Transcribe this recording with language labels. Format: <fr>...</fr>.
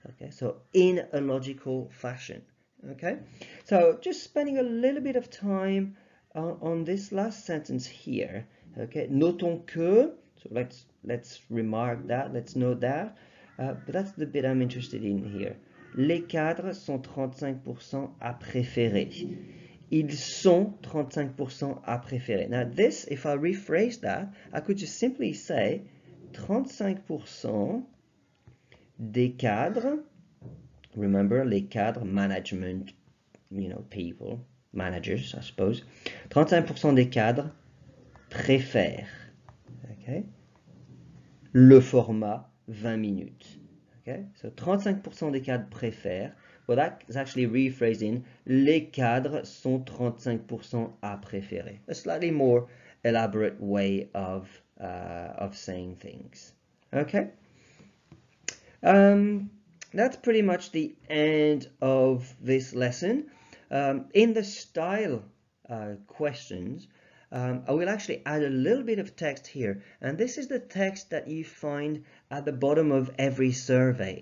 <en>Okay, so in a logical fashion. Okay, so just spending a little bit of time on this last sentence here. Okay,</en> <fr>notons que,</fr> <en>so let's remark that, let's note that, but that's the bit I'm interested in here.</en> <fr>Les cadres sont 35% à préférer. Ils sont 35% à préférer.</fr> <en>Now this, if I rephrase that, I could just simply say</en> <fr>35% des cadres.</fr> <en>Remember, les cadres, management, people, managers, I suppose.</en> <fr>35% des cadres préfèrent, okay, le format 20 minutes.</fr> <en>Okay, so</en> <fr>35% des cadres préfèrent.</fr> <en>Well, that is actually rephrased in</en> <fr>les cadres sont 35% à préférer.</fr> <en>A slightly more elaborate way of saying things. Okay. That's pretty much the end of this lesson. In the style questions, I will actually add a little bit of text here, and this is the text that you find at the bottom of every survey.</en>